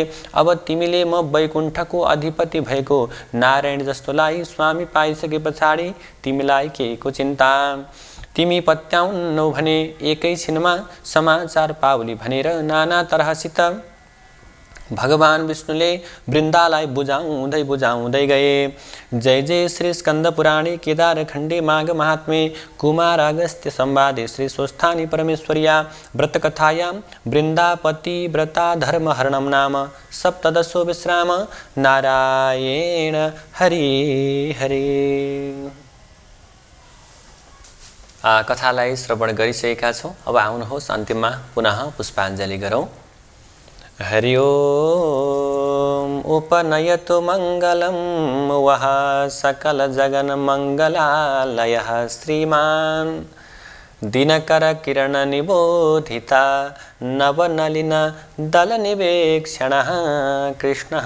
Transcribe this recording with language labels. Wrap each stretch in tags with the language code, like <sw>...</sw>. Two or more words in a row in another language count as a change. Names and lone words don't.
<ne>अब तिमीले म वैकुण्ठको अधिपति भएको नारायण जस्तोलाई स्वामी पाइसके पछाडि तिमीलाई केहीको चिन्ता? तिमी पत्याउनौ भने एकैछिनमा समाचार पाउली भनेर नाना तरहसित भगवान विष्णुले वृन्दालाई बुझाउँदै गए।</ne> <sa>जय जय श्री स्कंद पुराणे केदार खण्डे माघ महात्म्ये कुमार अगस्त्य संवादे श्री स्वस्थानी परमेश्वर्या व्रतकथायां वृन्दापति व्रता धर्म हरणम नाम सप्तदशो विश्राम। नारायण हरि हरि।</sa> <ne>कथालाई श्रवण गरिसकेका छौं। अब आउनुहोस् अन्तिममा पुनः पुष्पाञ्जलि गरौँ।</ne> <sa>हरि ओम उपनयतु मंगलम वह सकल जगन मंगलालयः श्रीमान दिनकर किरण निबोधिता नवनलिन दल निवेक्षणः कृष्णः</sa>